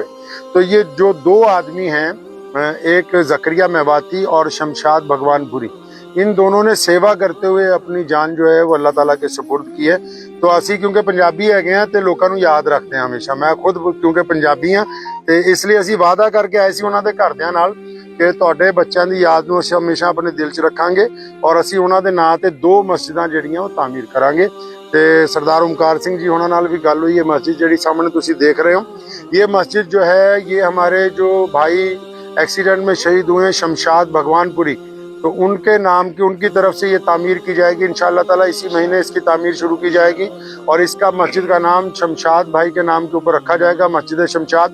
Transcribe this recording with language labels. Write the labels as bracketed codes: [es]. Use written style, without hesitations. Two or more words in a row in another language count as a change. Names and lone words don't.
[ur] تو یہ جو دو آدمی ہیں، ایک زکریا میواتی اور شمشاد بھگوان پوری، ان دونوں نے سیوا کرتے ہوئے اپنی جان جو ہے وہ اللہ تعالیٰ کے سپرد کی ہے۔ [pa] تو اسی کیونکہ پنجابی ہے گئے تے لوگوں نوں یاد رکھتے ہیں ہمیشہ۔ میں خود کیونکہ پنجابی ہاں تے اس لیے اسی وعدہ کر کے ایسی انہاں دے گھردیاں نال کہ تہاڈے بچیاں دی یاد نوں اسی ہمیشہ اپنے دل 'چ رکھاں گے اور اسی انہاں دے ناں تے 2 مسجداں جڑیاں وہ تعمیر کران گے۔ تے سردار اومکار سنگھ جی ہونا نال بھی گل ہوئی ہے۔ [ur] مسجد جڑی سامنے تسی دیکھ رہے ہو، یہ مسجد جو ہے یہ ہمارے جو بھائی ایکسیڈنٹ میں شہید ہوئے ہیں شمشاد بھگوان پوری، تو ان کے نام کی، ان کی طرف سے یہ تعمیر کی جائے گی انشاءاللہ تعالیٰ۔ اسی مہینے اس کی تعمیر شروع کی جائے گی اور اس کا مسجد کا نام شمشاد بھائی کے نام کے اوپر رکھا جائے گا، مسجد شمشاد۔